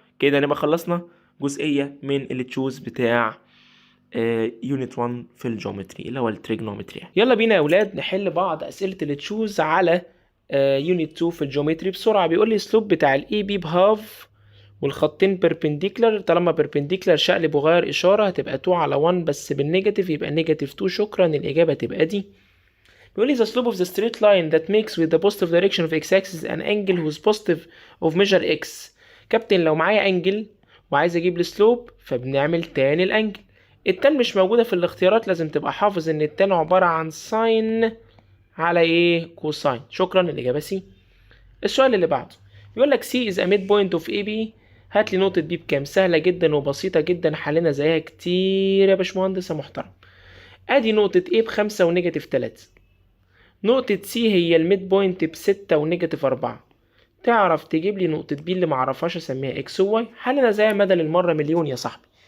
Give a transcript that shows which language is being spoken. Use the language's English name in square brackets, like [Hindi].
[Arabic] كده نبقى خلصنا جزئية من التشوز بتاع يونت 1 في الجيومتري اللي هو التريجنومتري. يلا بينا يا اولاد نحل بعض اسئلة التشوز على يونت 2 في الجيومتري بسرعة. بيقول لي سلوب بتاع الاي بي بهاف والخطين بيربنديكولار. طالما بيربنديكولار شقلب وغير اشارة هتبقى 2 على 1 بس بالنيجاتيف يبقى نيجاتيف 2. شكرا. الإجابة تبقى دي. بيقول لي [English] the slope of the straight line that makes with the positive direction of x-axis an angle whose positive of measure x. [Arabic] كابتن لو معايا انجل وعايز اجيب السلوب فبنعمل تان الانجل. التان مش موجودة في الاختيارات، لازم تبقى حافظ ان التان عبارة عن ساين على ايه؟ كوساين. شكرا. الإجابة سي. السؤال اللي بعده بيقول لك [English] C is a midpoint of AB. [Arabic] هات لي نقطة B بكام؟ سهلة جدا وبسيطة جدا، حلنا زيها كتير يا باشمهندس يا محترم. ادي نقطة A ب5 ونيجاتيف 3. نقطة C هي الميد بوينت ب6 ونيجاتيف 4. تعرف تجيب لي نقطة B اللي معرفهاش اسميها X و Y؟ حلنا زيها مدى للمرة مليون يا صاحبي.